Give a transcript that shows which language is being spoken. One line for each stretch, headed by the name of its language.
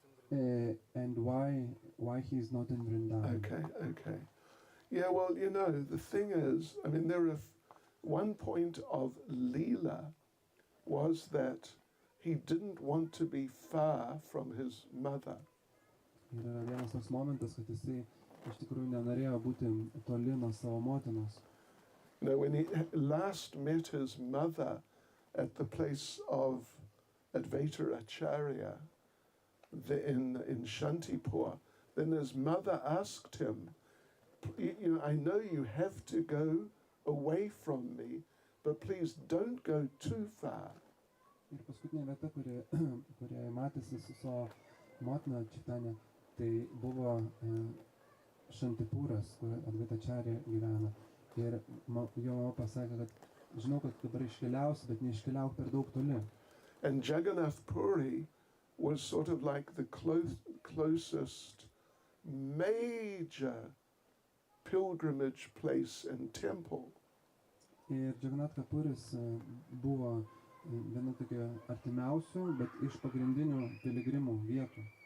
English: and why he is not in Vrindavan. Okay. Yeah, well, you know, the thing is, I mean, one point of Leela was that he didn't want to be far from his mother.
Lithuanian: Ir yra vienas toks momentas, kad jisai iš tikrųjų nenorėjo būti toli nuo savo motinos.
English: You know, when he last met his mother at the place of Advaita Acharya in Shantipur, then his mother asked him, you know, I know you have to go away from me, but please don't go too far.
Lithuanian: Ir paskutinė vieta, kurioje matėsi su savo motina Čaitanė, tai buvo Šantipūras, kur Advaitačarė gyvena. Ir jo mama pasakė, kad žinau, kad dabar iškeliausi, bet neiškeliauk per daug toli.
English: And Jagannath Puri was sort of like the closest major pilgrimage place and temple.
Lithuanian: Ir Jagannath Puris buvo viena tokia artimiausių, bet iš pagrindinių piligrimų vietų.